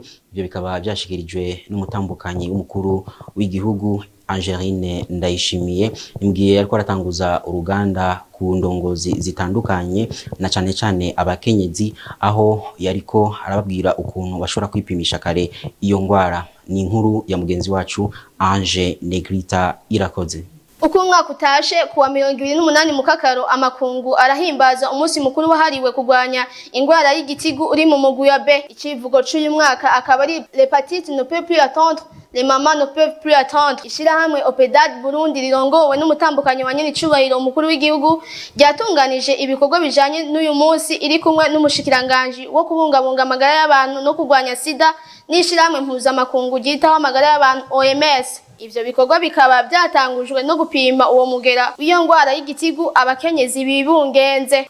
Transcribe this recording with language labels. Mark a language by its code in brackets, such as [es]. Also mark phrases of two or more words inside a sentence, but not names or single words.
[rn] Ibyo bikaba byashikirijwe n'umutambukanyi w'umukuru w'igihugu Angeline Ndayishimiye imbwiye ariko aratanguza uruganda ku ndongozi zitandukanye na cane cane abakenyezi aho yariko arababwira ukuntu bashobora kwipimisha kare iyo ngwara. Ni inkuru ya mugenzi wacu Ange Negrita Irakoze. Uko umwaka utashe kuwa 28 Mukakaro amakungu arahimbaza umunsi mukuru wahariwe kugwanya ingwara y'igitigu uri mu mugwi wa B. Icivugo cy'uyu mwaka akaba ari [fr] l'hépatite ne peut plus attendre, les mamans ne peuvent plus attendre. [rn] Ishirahamwe Opedad Burundi rirongowe n'umutambukanyi wa nyene cyubahiro umukuru w'igihugu ryatunganije ibikorwa bijanye n'uyu munsi iri kumwe n'umushikiranganje wo kubungabunga amagara y'abantu no kugwanya sida n'ishirahamwe mpuzamakungu ryitaho amagara y'abantu OMS. Ivyo bikorwa bikaba byatangujwe no gupima uwo mugera w'iyo ngwara y'igitigu abakenyezi bibungenze.